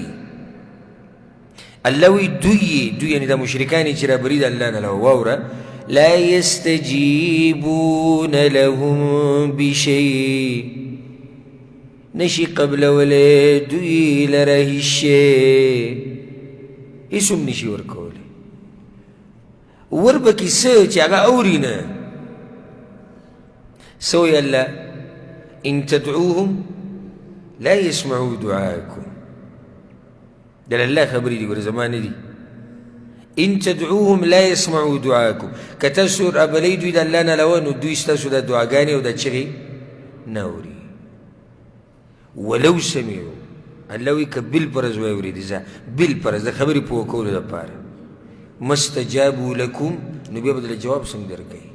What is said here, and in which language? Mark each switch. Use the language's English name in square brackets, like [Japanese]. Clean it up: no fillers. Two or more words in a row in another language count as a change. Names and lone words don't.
[Pashto] الله وی دوی یعنې دا مشرکان چې رابري د الله نه واوره، [Arabic] لا یستجیبون لهم بشیء، [Pashto] نشي قبلولی دوی لره هیڅ شی، هیڅ هم نشي ورکولی. وربکې څه چې هغه اوري نه. څه وایي الله؟ [Arabic] ان تدعوهم لا يسمعوا دعاءكم. [Pashto] دل الله خبري دي ګوره زما نه دي. [Arabic] ان تدعوهم لا يسمعوا دعاءكم، [Pashto] که تاسو رابلئ دوی د الله نه علاوه نو دوی ستاسو د دعاګانې او د چغې نه اوري. [Arabic] ولو سمعوا، [Pashto] الله وایي که بالفرض واورېدې، ځه بالفرض د خبرې پوه کولو دپاره، [Arabic] ما استجابوا لکم، [Pashto] نو بیا به دله جواب څنګه درکوي؟